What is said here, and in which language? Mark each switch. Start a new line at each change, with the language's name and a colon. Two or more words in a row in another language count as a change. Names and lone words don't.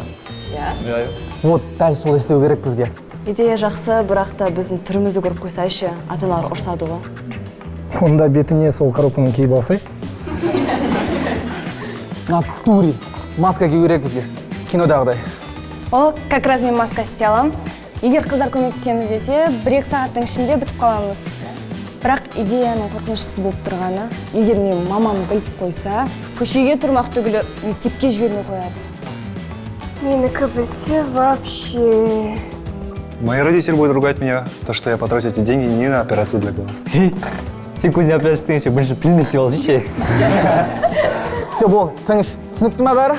Kazakh: Иә. Вот, дәл сол істеу керек бізге. Идея жақсы, бірақ та біздің түрімізді көріп қойсайшы, ата-аналар ұрсады ғой. Онда бетіне сол коробканы киіп алсай. Натури, маска кию керек бізге, кинодағыдай. О,
Russian: как раз
Kazakh: мен маска істей аламын. Егер қыздар көмектесеміз десе, 1-2 сағаттың ішінде бітіп қаламыз. Бірақ идеяның қорқыныштысы болып тұрғаны, егер мен мамам біліп қойса, көшеге тұрмақ түгілі мектепке жібермей қояды. Менікі білсе вообще.
Russian: Мои родители будут ругать меня, то, что я потрачу эти деньги не на операцию для глаз.
Kazakh: Сен көзіне операция істегенше бірінші тілін істеп алшы ше. Все, бол, тыныш, түсінікті ма бәрі?